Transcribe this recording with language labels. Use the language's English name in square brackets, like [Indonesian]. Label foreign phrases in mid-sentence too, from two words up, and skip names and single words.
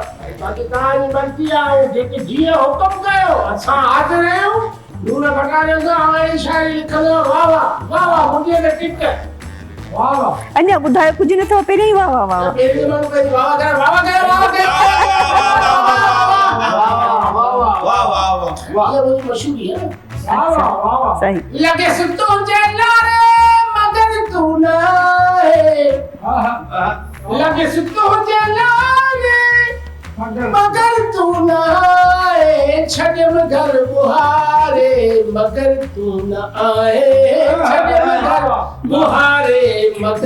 [Sindhi] बाक़ी तव्हांजी मर्ज़ी आहे, जेके जीअं हुकुम कयो असां हाज़िर आहियूं। लूण पटाड़ियो सां अहिड़ी शायरी लिखंदो, वाह वाह वाह वाह, मुंहिंजे ते टिक, वाह वाह। अञा ॿुधायो कुझु नथो, पहिरियों ई वाह वाह वाह। पहिरीं माण्हू कई वाह करे, वाह करे, वाह करे, वाह, ये मुंहिंजी मशहूरी है। वाह वाह वाह, सही। लगे सुतो जलारे मगर तू ना है, लगे सुतो जलारे मगर तू ना है, छॾियमि घर बुहारे मगर तू न आए छॾियमि घर बुहारे मगर